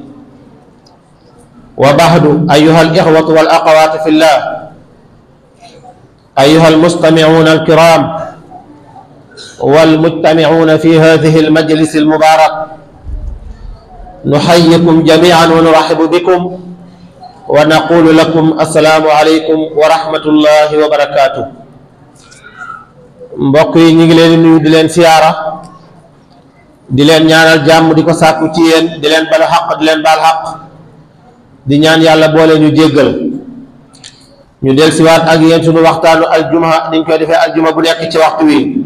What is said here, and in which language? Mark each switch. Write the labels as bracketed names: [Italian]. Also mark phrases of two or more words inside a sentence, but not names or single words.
[Arabic] وبعد، أيها الإخوة والأخوات في الله، أيها المستمعون الكرام والمجتمعون في هذه المجلس المبارك، نحييكم جميعا ونرحب بكم ونقول لكم السلام عليكم ورحمة الله وبركاته. [Wolof] mbokk yi ñu ngi leen di nuyu di leen siyaara di leen ñaanal jàmm di ko sàkku ci yéen, di leen balu xaq di leen baal xaq, di ñaan yàlla boole ñu jéggal. ñu del siwaat ak yéen sunu waxtaanu aljuma niñ koy defee aljuma bu nekk ci waxtu wi.